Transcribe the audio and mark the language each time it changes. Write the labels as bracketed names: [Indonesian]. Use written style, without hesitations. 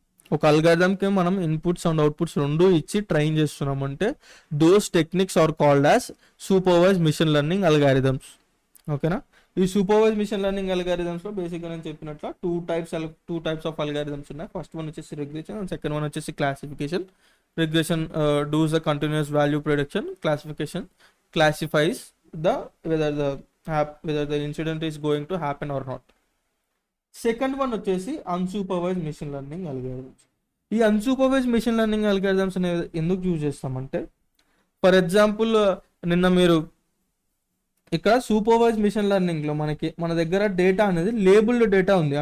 [Telugu] ఒక అల్గారిథంకి మనం inputs and outputs రెండు ఇచ్చి ట్రైన్ చేస్తున్నామంటే [English] Those techniques are called as supervise machine learning algorithms. [Telugu] ఓకేనా, ఈ సూపర్వైజ్ మిషన్ లెర్నింగ్ అల్గారిథమ్స్లో బేసిక్గా నేను చెప్పినట్లు టూ టైప్స్ ఆఫ్ అల్గారిథమ్స్ ఉన్నాయి. ఫస్ట్ వన్ వచ్చేసి రిగ్రెషన్ అండ్ సెకండ్ వన్ వచ్చేసి classification. [English] Regression does the continuous value prediction, classification classifies whether the incident is going to happen or not. [Telugu] Second one వచ్చేసి unsupervised machine learning algorithms. ఈ unsupervised machine learning algorithms అనేది ఎందుకు use చేస్తామంటే, for example నిన్న మీరు ఇక్కడ supervise machine లెర్నింగ్లో మన దగ్గర డేటా అనేది లేబుల్డ్ డేటా ఉంది.